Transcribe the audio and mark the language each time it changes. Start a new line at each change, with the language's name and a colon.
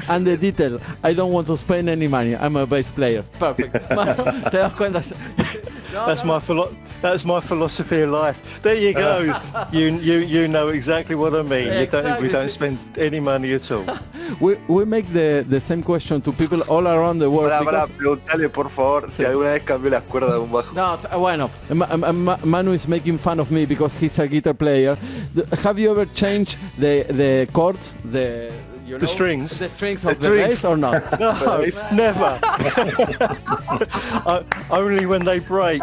English: And the detail, I don't want to spend any money. I'm a bass player. Perfect.
Spanish: ¿Te das cuenta?
English: That's my That's my philosophy of life. There you go. You know exactly what I mean. Exactly. We don't spend any money at all. We make the same question to people all around the world.
Spanish: Para,
English: because-
Spanish: preguntale por favor si alguna vez cambió las cuerdas de un bajo. No, bueno,
English: Manu is making fun of me because he's a guitar player. Have you ever changed the chords, the strings? The strings of the bass or not? No, never. Only when they break.